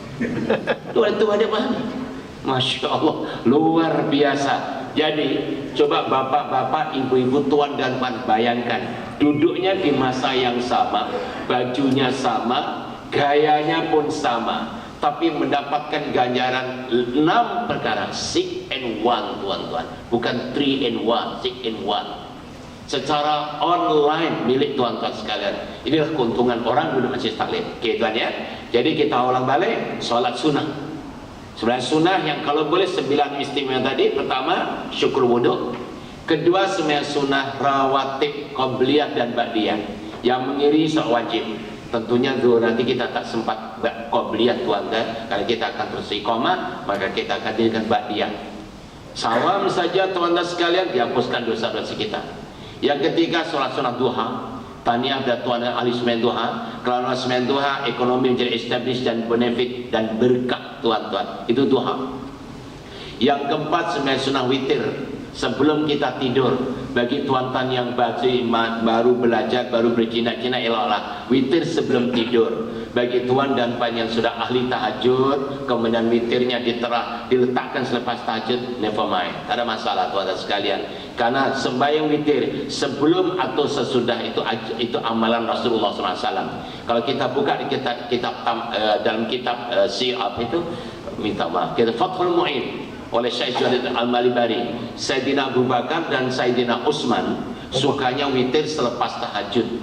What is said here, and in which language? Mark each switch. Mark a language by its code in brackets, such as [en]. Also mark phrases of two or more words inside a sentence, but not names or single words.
[ms] Tuan ada mana? Masya Allah, luar biasa. Jadi coba bapak-bapak, ibu-ibu, tuan dan puan bayangkan, duduknya di masa yang sama, bajunya sama, gayanya pun sama, tapi mendapatkan ganjaran 6 perkara, 6 and 1 tuan-tuan, bukan 3 and 1, 6 and 1, secara online milik tuan-tuan sekalian. Inilah keuntungan orang duduk masjid taklim. Oke tuan ya. Jadi kita ulang balik solat sunnah. Sebenarnya sunnah yang kalau boleh 9 istimewa tadi. Pertama, syukur wudhu. Kedua, sembahyang sunnah rawatib, qobliyah dan ba'diyah. Yang mengiringi sholat wajib. Tentunya zuhur nanti kita tak sempat qobliyah tuan-tuan, karena kita akan terus iqamah, maka kita akan dirikan ba'diyah. Salam saja tuan-tuan sekalian, dihapuskan dosa-dosa kita. Yang ketiga, sholat sunnah duha. Tahniah dan tuan dan ahli sembahyang duha. Kerana sembahyang duha, ekonomi menjadi established dan benefit dan berkah tuan-tuan. Itu duha. Yang keempat, sembahyang sunnah witir sebelum kita tidur. Bagi tuan-tuan yang baru belajar, baru berjinak-jinak, eloklah witir sebelum tidur. Bagi tuan dan puan yang sudah ahli tahajud, kemudian witirnya diletakkan selepas tahajud, [en] never mind, [ms] tak ada masalah tuan-tuan sekalian. Karena sembahyang witir sebelum atau sesudah itu amalan Rasulullah SAW. Kalau kita buka di dalam kitab Syi'ab itu, minta maaf, kita Fathul Mu'in oleh Syekh Jalil Al-Malibari, Sayyidina Abu Bakar dan Sayyidina Utsman sukanya witir selepas tahajud.